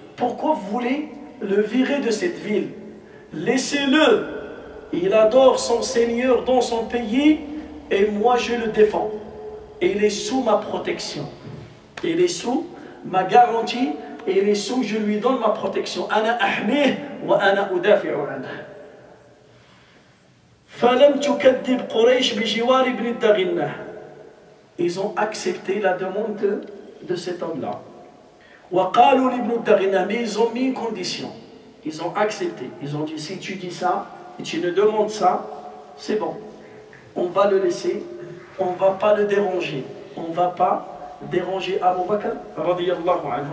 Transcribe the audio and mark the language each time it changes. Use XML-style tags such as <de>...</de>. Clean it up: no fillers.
<fr>Pourquoi vous voulez le virer de cette ville? Laissez-le. Il adore son Seigneur dans son pays et moi je le défends. Et il est sous ma protection. Il est sous ma garantie et il est sous, je lui donne ma protection.</fr> <ar>Ana ahmih wa ana udafi'u anhu. فلم تكذب قريش بجوار ابن الدغنة.</ar> <fr>Ils ont accepté la demande de cet homme-là.</fr> <ar>وقالوا لابن الدغنة,</ar> <fr>mais ils ont mis une condition. Ils ont accepté. Ils ont dit si tu dis ça et tu nous demandes ça, c'est bon. On va le laisser. On ne va pas le déranger. On ne va pas déranger Abu Bakr radiyallahu anhu.</fr>